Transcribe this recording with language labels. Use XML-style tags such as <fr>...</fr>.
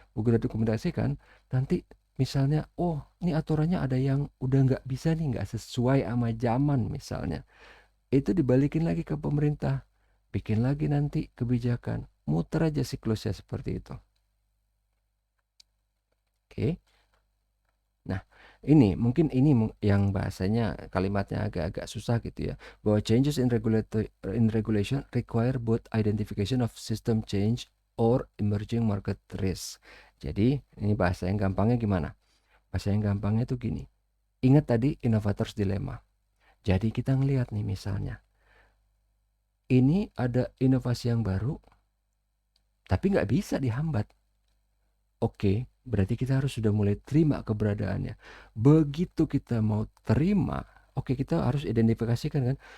<id>Begitu didokumentasikan, nanti misalnya, oh ini aturannya ada yang udah nggak bisa nih, nggak sesuai sama zaman misalnya. Itu dibalikin lagi ke pemerintah, bikin lagi nanti kebijakan, muter aja siklusnya seperti itu. Oke. Nah, ini mungkin ini yang bahasanya kalimatnya agak-agak susah gitu ya. Bahwa</id> <en>changes in regulation require both identification of system change or emerging market risk.</en> <id>Jadi, ini bahasa yang gampangnya gimana? Bahasa yang gampangnya tuh gini. Ingat tadi innovators dilemma. Jadi kita ngelihat nih misalnya, ini ada inovasi yang baru, tapi nggak bisa dihambat. Oke, berarti kita harus sudah mulai terima keberadaannya. Begitu kita mau terima, oke kita harus identifikasikan kan.</id>